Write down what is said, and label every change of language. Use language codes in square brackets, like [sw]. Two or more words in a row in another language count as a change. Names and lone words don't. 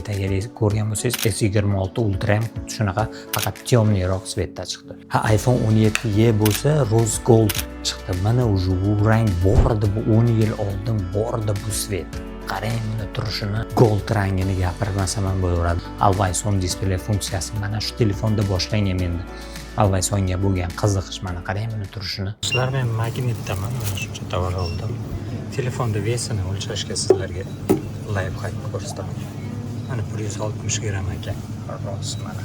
[uz] Agar ko'rgan bo'lsangiz, S26 Ultra ham shunaqa, faqat temniyroq svetda chiqdi. iPhone 17e bo'lsa Rose Gold chiqdi. Mana o'sha bu rang bor edi, bu 10 yil oldin bor edi bu svet. Qarang, buni turishini, gold rangini gapirmasam ham bo'laveradi. [en] Always on display [uz] funksiyasi mana shu telefonda boshlangan endi. [en] Always onga [uz] bo'lgan qiziqish, mana qarang buni turishini. Sizlar men magnitdaman, mana shuncha tovar oldim. Telefonda vesini o'lchashga sizlarga [en] live hack [uz] ko'rsataman. Mana 160 gram ekan. Rost mana.